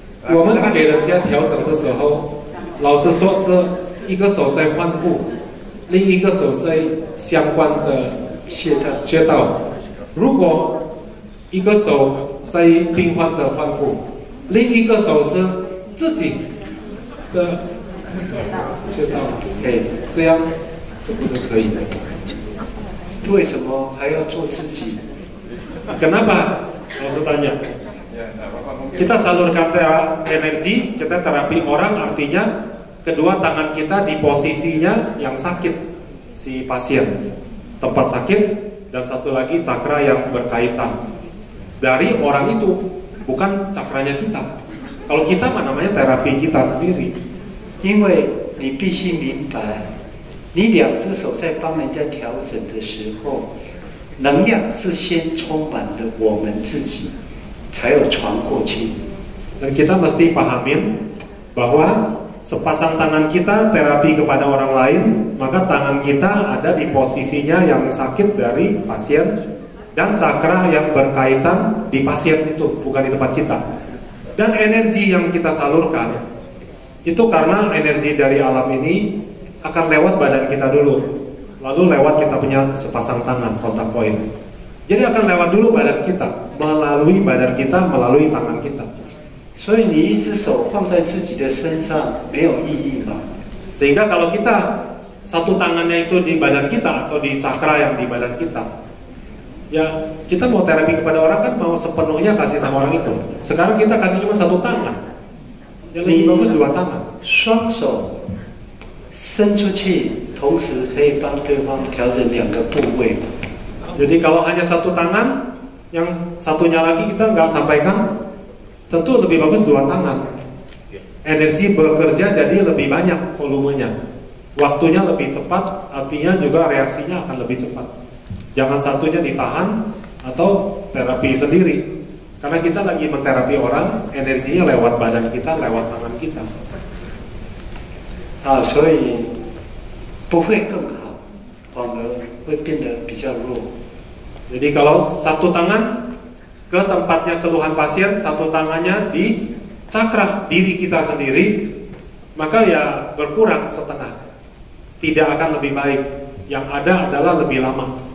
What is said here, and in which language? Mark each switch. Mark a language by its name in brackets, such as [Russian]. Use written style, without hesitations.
[Chinese] 我们给人家调整的时候，老师说是一个手在换步，另一个手在相关的穴道。如果一个手在病患的换步，另一个手是自己的穴道，这样是不是可以？为什么还要做自己？ [Indonesian] Kenapa? Kalau saya tanya, kita salurkan energi, kita terapi orang, artinya kedua tangan kita di posisinya yang sakit si pasien, tempat sakit, dan satu lagi cakra yang berkaitan. dari orang itu, bukan cakranya kita. Kalau kita mah namanya terapi kita sendiri. [Chinese] 因为你必须明白，你两只手在帮人家调整的时候，能量是先充满了我们自己，才有传过去。 [Indonesian] Dan kita mesti pahamin bahwa sepasang tangan kita terapi kepada orang lain, maka tangan kita ada di posisinya yang sakit dari pasien, dan cakra yang berkaitan di pasien itu, bukan di tempat kita. Dan energi yang kita salurkan itu karena energi dari alam ini akan lewat badan kita dulu, lalu lewat kita punya sepasang tangan, kontak poin. Jadi akan lewat dulu badan kita, melalui badan kita, melalui tangan kita. [Chinese] 所以你一只手放在自己的身上没有意义吗？ [Indonesian] Sehingga kalau kita satu tangannya itu di badan kita atau di cakra yang di badan kita, ya kita mau terapi kepada orang kan mau sepenuhnya kasih sama orang itu. Sekarang kita kasih cuma satu tangan, yang lebih bagus dua tangan. [Chinese] 双手伸出去，同时可以帮对方调整两个部位。 [Indonesian] Jadi kalau hanya satu tangan, yang satunya lagi kita nggak sampaikan, tentu lebih bagus dua tangan. Energi bekerja jadi lebih banyak volumenya, waktunya lebih cepat, artinya juga reaksinya akan lebih cepat. Jangan satunya ditahan atau terapi sendiri, karena kita lagi menterapi orang, energinya lewat badan kita, lewat tangan kita. [Chinese] 所以不会更好，反而会变得比较弱。 [Indonesian] Jadi kalau satu tangan ke tempatnya keluhan pasien, satu tangannya di cakra diri kita sendiri, maka ya berkurang setengah. Tidak akan lebih baik. Yang ada adalah lebih lama.